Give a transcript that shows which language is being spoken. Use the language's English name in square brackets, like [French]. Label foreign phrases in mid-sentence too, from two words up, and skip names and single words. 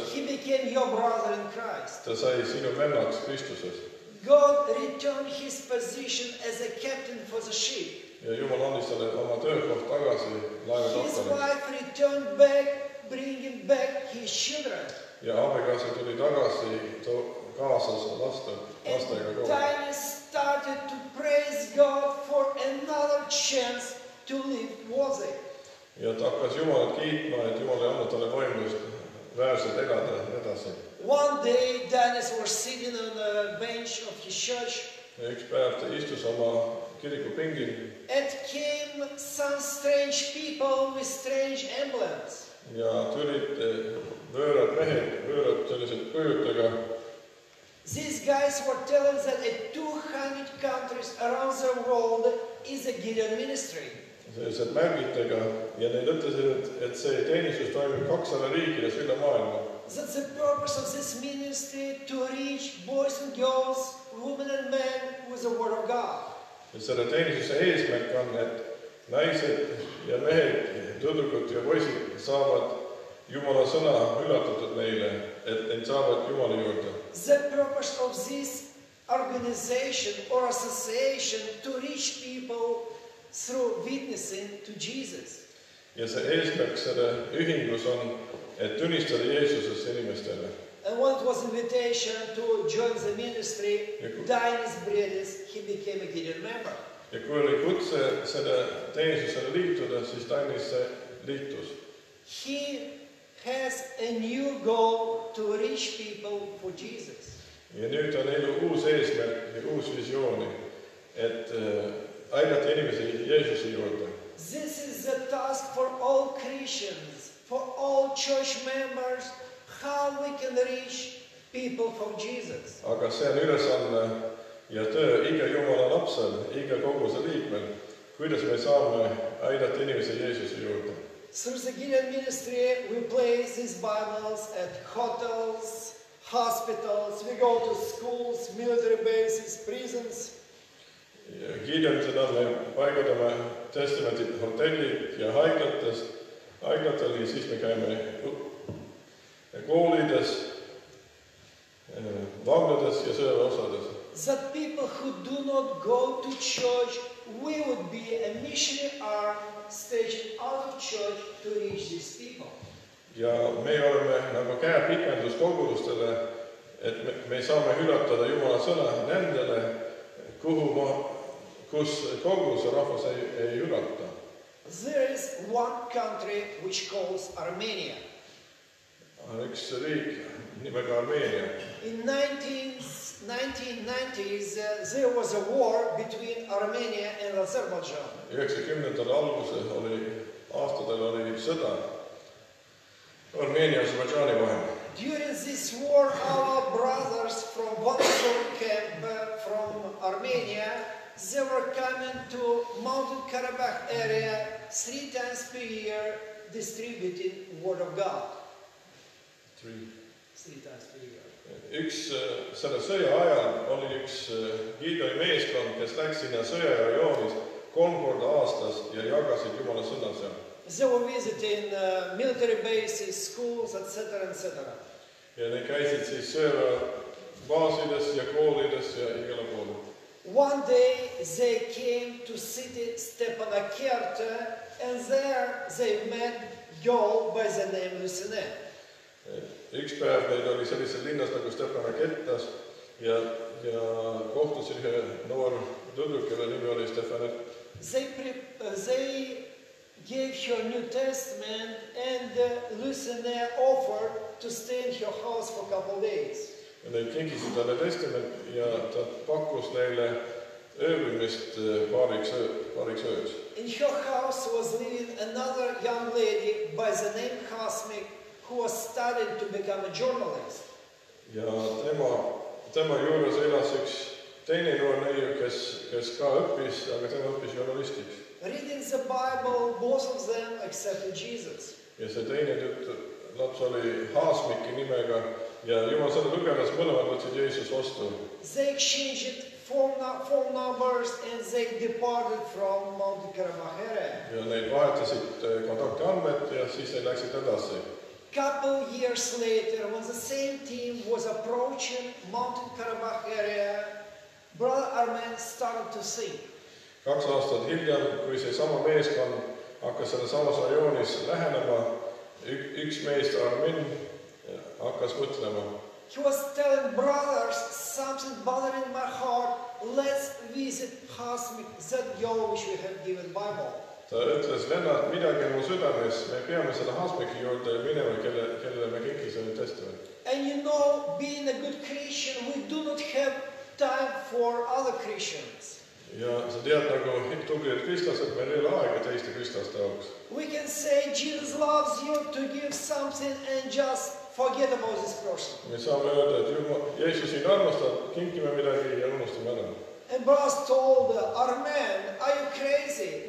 [English] He became your brother in Christ. [Estonian] Ta sai sinu vennaks Kristuses. [English] God returned his position as a captain for the ship. [Estonian] Ja Jumal andis talle oma töökoht tagasi laeva [English] His [Estonian] kapteniks. [English] wife returned back, bringing back his children. [Estonian] Ja abikaasa tuli tagasi, kaasas lastega [English] And [Estonian] koos. [English] Dinah started to praise God for another chance to live worthy. [Estonian] Ja ta hakkas Jumalat kiitma, et Jumal ei andnud talle võimalust väärselt elada edasi. [English] One day, Dennis was sitting on the bench of his church. [Estonian] Ja üks päev ta istus oma kiriku pingil. [English] And came some strange people with strange emblems. [Estonian] Ja tulid võõrad mehed, võõrad sellised kujutega. [English] These guys were telling that in 200 countries around the world is a Gideon ministry. [Estonian] Sellised märgitega ja need ütlesid, et see teenistus toimub 200 riigides üle maailma. [English] That's the purpose of this ministry, to reach boys and girls, women and men with the Word of God. [Estonian] Ja selle teenistuse eesmärk on, et naised ja mehed, tüdrukud ja poisid saavad Jumala sõna ülatatud neile, et need saavad Jumala juurde. [English] The purpose of this organization or association to reach people through witnessing to Jesus. [Estonian] Ja see eesmärk selle ühingus on, et tunnistada Jeesusest inimestele. [English] And when it was invitation to join the ministry, Dennis Bredis, he became a Gideon member. [Estonian] Ja kui oli kutse selle teenistusele liituda, siis Dennis liitus. [English] He has a new goal to reach people for Jesus. [Estonian] Ja nüüd on elu uus eesmärk ja uus visiooni, et aidata inimesi Jeesuse juurde. [English] This is the task for all Christians, for all church members, how we can reach people for Jesus. [Estonian] Aga see on ülesanne ja töö iga Jumala lapsel, iga koguse liikmel, kuidas me saame aidata inimesi Jeesuse juurde. [English] Through the Gideon ministry, we place these Bibles at hotels, hospitals, we go to schools, military bases, prisons. [Estonian] Gideonil me paigutame testamentid hotellid ja haiglatel ja siis me käime koolides, vanglades ja sõjaväeosades. [English] That people who do not go to church we would be a missionary arm stationed out of church to reach these people. [Estonian] Ja me oleme nagu käepikendus kogudustele, et me saame üllatada Jumala sõna nendele, kus koguduse rahvas ei üllata. [English] There is one country which calls Armenia. [Estonian] On üks riik nimega Armeenia. [English] In 1990s, there was a war between Armenia and Azerbaijan. [Estonian] 90. aastatel oli sõda Armeenia ja Aserbaidžaani vahel. [English] During this war, our brothers from Volosur camp from Armenia, they were coming to Mountain Karabakh area 3 times per year, distributing Word of God. 3 times per year. [Estonian] Selle sõja ajal oli üks Gideoni meeskond, kes läks sinna sõjarajoonis 3 korda aastas ja jagasid Jumala sõna seal. [English] They were visiting military bases, schools, etc., etc. [Estonian] Ja need käisid siis sõjaväebaasides ja koolides ja igale poole. [English] One day they came to city Stepanakert, and there they met girl by the name Lucine. [Estonian] Üks päev neid oli sellises linnas nagu Stepanakettas ja kohtusin ühe noor tüdruk, kelle nimi oli Stefanet. [English] They gave her New Testament, and Lucine offered to stay in her house for a couple of days. [Estonian] Ja neid kingisid talle testament ja ta pakkus neile ööbimist paariks ööks. [English] In her house was living another young lady by the name Hasmik, who was studying to become a journalist. [Estonian] Ja tema juures elas üks teine noor neiu, kes ka õppis, aga tema õppis journalistiks. [English] Reading the Bible, both of them accepted Jesus. [Estonian] Ja see teine laps oli Hasmiki nimega ja Jumal sõna lugedes mõlemad võtsid Jeesus vastu. [English] They exchanged phone numbers and they departed from Mountain Karabakh area. [Estonian] Ja neid vahetasid kontaktandmed ja siis neid läksid edasi. [English] Couple years later, when the same team was approaching Mountain Karabakh area, Brother Armen started to sing. [Estonian] 2 aastat hiljem, kui see sama meeskond hakkas selle samas rajoonis lähenema, üks meest, Armen, hakkas mõtlema. [English] He was telling brothers, something bothering my heart, let's visit Hasmik, that girl which we have given Bible. [Estonian] Ta ütles, Lennart, midagi on mu südames, me peame selle Hasmiki juurde minema, kellele me kinkisime testament. [English] And you know, being a good Christian, we do not have time for other Christians. [Estonian] Ja sa tead nagu tublid kristlased, meil ei ole aega teiste kristlaste jaoks. [English] We can say Jesus loves you to give something and just forget about this person. [Estonian] Me saame öelda, et Jeesus sind armastab, kinkime midagi ja unustame ära. [English] And brothers told Armen, are you crazy?